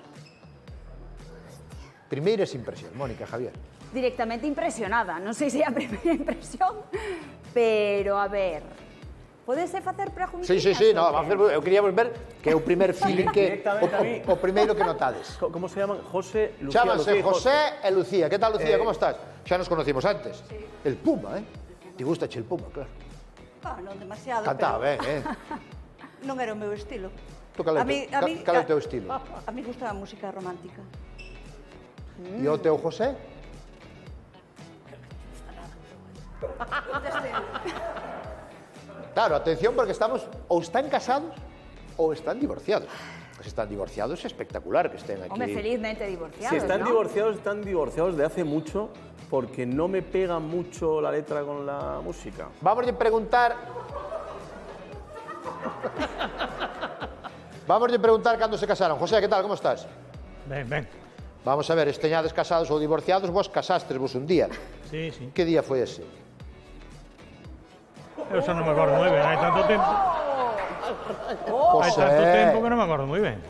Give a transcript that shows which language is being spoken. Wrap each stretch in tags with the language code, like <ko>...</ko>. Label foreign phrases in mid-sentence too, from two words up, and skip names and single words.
<gl>Primeiras impresións, Mónica, Javier. Directamente impresionada. Non sei se é a primeira impresión, pero a ver... Podese facer preguntas? Sí, no, vamos a ver, eu quería ver que é o primer feeling que o primeiro que notades.</gl> <es>¿Cómo se llaman? José, Lucía,</es> <gl>Chámanse</gl> <es>Lucía y</es> <gl>José e Lucía. Que tal, Lucía? Como estás? Xa nos conocimos antes. Sí.</gl> <es>El Puma, Te gusta el Puma, claro.</es> <gl>Non demasiado, Cantaba ben, non era o meu estilo. Tu cal é o teu estilo? A mí gusta a música romántica. E o teu José? Claro, atención, porque estamos ou están casados ou están divorciados. Se están divorciados é espectacular que estén aquí. Home, felizmente divorciados,</gl> <es>Si están ¿no? están divorciados de hace mucho porque no me pega mucho la letra con la música.</es> <gl>Vamos a preguntar... Vamos a preguntar cando se casaron. José, que tal, como estás? Ben, ben. Vamos a ver, esteñades casados ou divorciados, vos casastes vos un día. Sí, sí. Que día foi ese? Eu xa non me acordo moi ben, hai tanto tempo. Hai tanto tempo que non me acordo moi ben.</gl>